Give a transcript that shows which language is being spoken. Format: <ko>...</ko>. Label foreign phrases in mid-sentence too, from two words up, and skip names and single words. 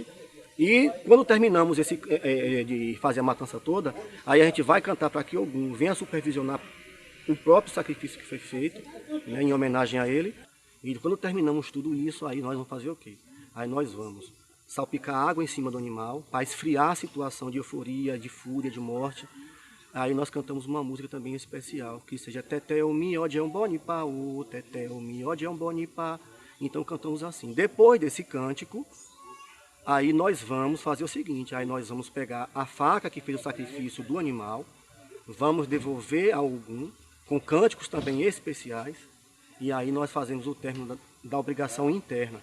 <pt>E quando terminamos de fazer a matança toda, aí a gente vai cantar para que Ogum venha supervisionar o próprio sacrifício que foi feito, né, em homenagem a ele. E quando terminamos tudo isso, aí nós vamos fazer o quê? Aí nós vamos salpicar água em cima do animal, para esfriar a situação de euforia, de fúria, de morte. Aí nós cantamos uma música também especial, que seja</pt> <yo>Teteu miodião bonipa, o Teteu miodião bonipa.</yo> <pt>Então cantamos assim. Depois desse cântico, aí nós vamos fazer o seguinte, aí nós vamos pegar a faca que fez o sacrifício do animal, vamos devolver a Ogum, com cânticos também especiais, e aí nós fazemos o término da obrigação interna.</pt>